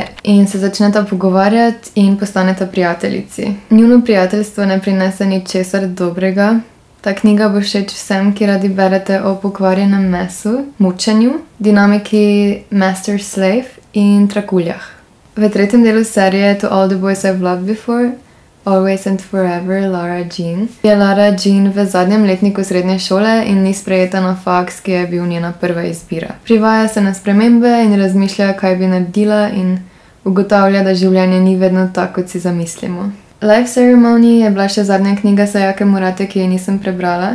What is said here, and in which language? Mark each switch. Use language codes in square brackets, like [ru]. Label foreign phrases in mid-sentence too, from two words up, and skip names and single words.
[sl] In se začneta pogovarjati in postaneta prijateljici. Njuno prijateljstvo ne prinese ničesar dobrega. Ta knjiga bo všeč vsem, ki radi berete o pokvarjenem mesu, mučenju, dinamiki master-slave in trakuljah. V tretjem delu serije To All the Boys I've Loved Before, Always and Forever, Lara Jean, je Lara Jean v zadnjem letniku srednje šole in ni sprejeta na faks, ki je bil njena prva izbira. Privaja se na spremembe in razmišlja, kaj bi naredila, in ugotavlja, da življenje ni vedno tako, kot si zamislimo. Life Ceremony je bila še zadnja knjiga Sayake Murate, ki je nisem prebrala.